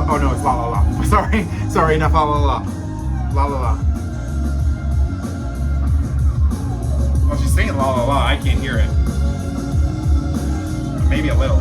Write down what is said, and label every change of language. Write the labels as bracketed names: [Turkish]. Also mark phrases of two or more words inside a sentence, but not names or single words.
[English] Oh no, it's la la la. Sorry, not fa la la la la la. Well, she's saying la la la. I can't hear it. Maybe a little.